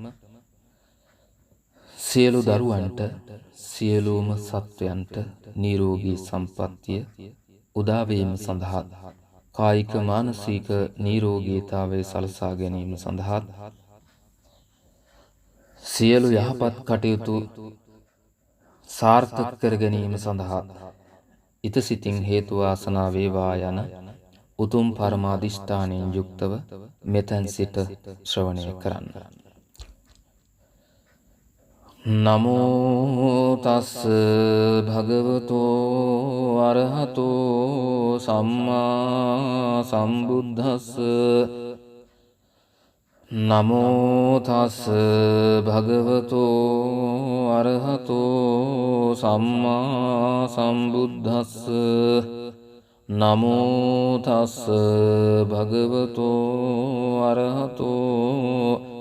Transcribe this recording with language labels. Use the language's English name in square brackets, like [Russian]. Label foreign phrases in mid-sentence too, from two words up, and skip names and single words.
[Sinhala] සියලු දරුවන්ට සියලුම සත්වයන්ට නිරෝගී සම්පන්නිය උදා වීම සඳහා කායික මානසික නිරෝගීතාවය සලසා ගැනීම සඳහා සියලු යහපත් කටයුතු සාර්ථක කර ගැනීම සඳහා ඉතසිතින් හේතු වාසනා වේවා යන උතුම් පරමාදිෂ්ඨානයෙන් යුක්තව මෙතෙන් සිට ශ්‍රවණය කරන්න. [Pali] නමෝ තස් භගවතෝ අරහතෝ සම්මා සම්බුද්දස්ස නමෝ තස් භගවතෝ අරහතෝ සම්මා සම්බුද්දස්ස නමෝ තස් භගවතෝ අරහතෝ